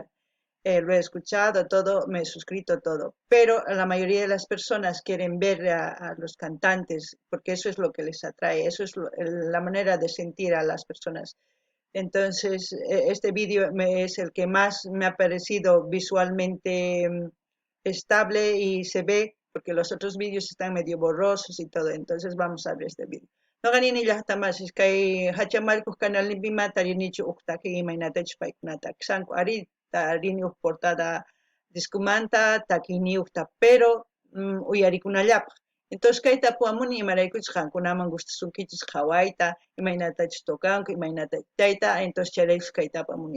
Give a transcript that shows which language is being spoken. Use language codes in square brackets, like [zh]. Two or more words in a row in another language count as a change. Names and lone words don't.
[es] Lo he escuchado todo, me he suscrito todo, pero la mayoría de las personas quieren ver a los cantantes porque eso es lo que les atrae, eso es la manera de sentir a las personas. Entonces, este vídeo es el que más me ha parecido visualmente estable y se ve, porque los otros vídeos están medio borrosos y todo. Entonces, vamos a ver este vídeo. [qu] Noqanini llaqtamasis kay hachamarkus kanalninpima tarinichu uqtaki imaynatachus paykunata aksanku arita rini uq portada discumanta takini uqta pero uyarikunallapaq. Entonces kayta apuamuni imaraykuchus qankunaman gustasunkichis qhawayta imaynatachus tukanku imaynata chayta entonces chayraykus kayta apamuni.